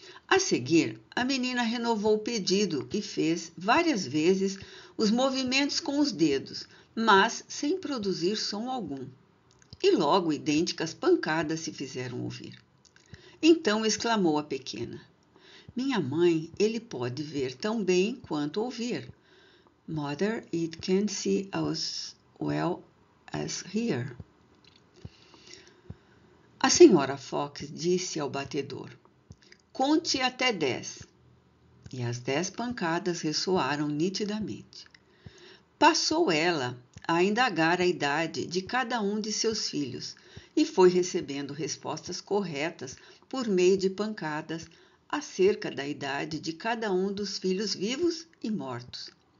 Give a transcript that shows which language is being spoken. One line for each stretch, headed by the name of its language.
Portuguese: A seguir, a menina renovou o pedido e fez várias vezes os movimentos com os dedos, mas sem produzir som algum. E logo idênticas pancadas se fizeram ouvir. Então exclamou a pequena: "Minha mãe, ele pode ver tão bem quanto ouvir.
English: Mother, it can see as well as hear."
Portuguese: A senhora Fox disse ao batedor: "Conte até 10." E as 10 pancadas ressoaram nitidamente. Passou ela a indagar a idade de cada um de seus filhos e foi recebendo respostas corretas por meio de pancadas acerca da idade de cada um dos filhos vivos e mortos.